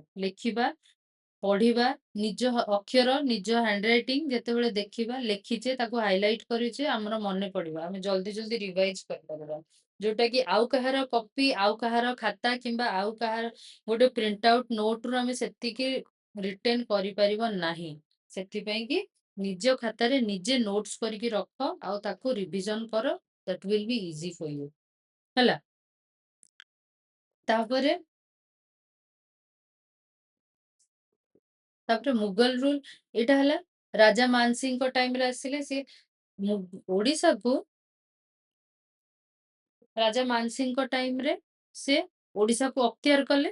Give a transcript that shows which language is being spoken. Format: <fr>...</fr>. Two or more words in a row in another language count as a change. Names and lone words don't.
<or>ଲେଖିବା, ପଢିବା, ନିଜ ଅକ୍ଷର, ନିଜ ହ୍ୟାଣ୍ଡରାଇଟିଂ ଯେତେବେଳେ ଦେଖିବା, ଲେଖିଛେ, ତାକୁ ହାଇଲାଇଟ କରିଛେ, ଆମର ମନେ ପଡିବ, ଆମେ ଜଲ୍ଦି ଜଲ୍ଦି ରିଭାଇଜ କରିପାରିବା। ଯୋଉଟା କି ଆଉ କାହାର କପି, ଆଉ କାହାର ଖାତା କିମ୍ବା ଆଉ କାହାର ଗୋଟେ</or> <en>print out note</en> <or>ରୁ ଆମେ ସେତିକି ରିଟେନ୍ କରିପାରିବ ନାହିଁ। ସେଥିପାଇଁ କି ନିଜ ଖାତାରେ ନିଜେ ନୋଟସ କରିକି ରଖ ଆଉ ତାକୁ ରିଭିଜନ କର,</or> <en>that will be easy for you ହେଲା।</en> <or>ତାପରେ ତାପରେ</or> <en>Mughal rule,</en> <or>ଏଇଟା ହେଲା ରାଜା ମାନସିଂଙ୍କ ଟାଇମରେ ଆସିଲେ। ସେ ଓଡିଶାକୁ, ରାଜା ମାନସିଂଙ୍କ ଟାଇମରେ ସେ ଓଡିଶାକୁ ଅକ୍ତିଆର କଲେ।</or>